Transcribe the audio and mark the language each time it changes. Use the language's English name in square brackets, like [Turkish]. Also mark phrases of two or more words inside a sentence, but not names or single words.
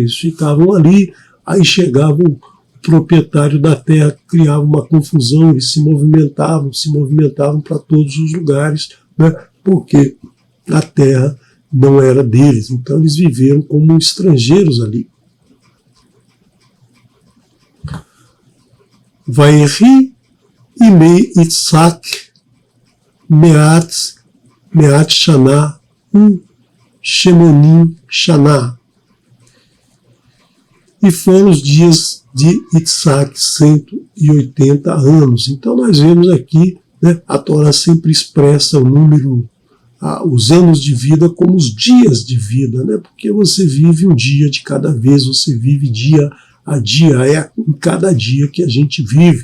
[Portuguese] Eles ficavam ali, aí chegava o proprietário da terra, criava uma confusão, eles se movimentavam para todos os lugares, né? Porque a terra não era deles. Então eles viveram como estrangeiros ali. [Hebrew] ויהי ימי יצחק מאת שנה שמונים שנה. [Portuguese] E foram os dias de Itzhak 180 anos. Então nós vemos aqui, né, a Torá sempre expressa o número, os anos de vida como os dias de vida, né, porque você vive um dia de cada vez, você vive dia a dia, é em cada dia que a gente vive.